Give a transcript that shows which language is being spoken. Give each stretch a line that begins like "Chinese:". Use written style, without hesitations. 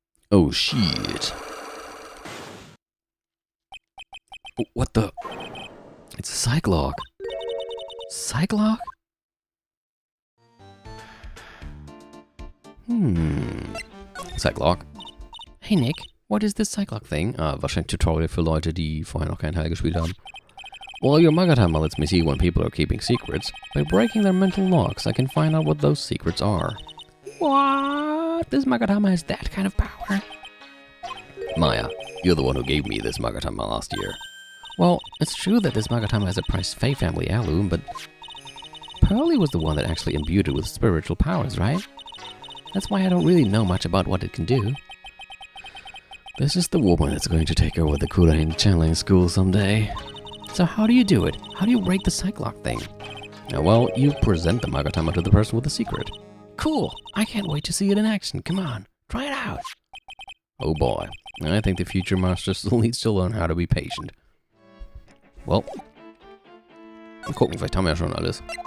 English: Oh shit. What the... It's a Cyclock. Cyclock? Cyclock. Hey Nick, what is this Cyclock thing?
German: Wahrscheinlich Tutorial für Leute, die vorher noch keinen Teil gespielt haben.
English: Well, your Magatama lets me see when people are keeping secrets. By breaking their mental locks, I can find out what those secrets are. What? This Magatama has that kind of power? Maya, you're the one who gave me this Magatama last year. Well, it's true that this Magatama is a prized Fae family heirloom, but Pearly was the one that actually imbued it with spiritual powers, right? That's why I don't really know much about what it can do. This is the woman that's going to take over the Kurain channeling school someday. So how do you do it? How do you break the Cyclock thing? Well, you present the Magatama to the person with the secret. Cool! I can't wait to see it in action. Come on, try it out! Oh boy, I think the future master still needs to learn how to be patient. Well,
German: mal gucken, vielleicht haben wir ja schon alles.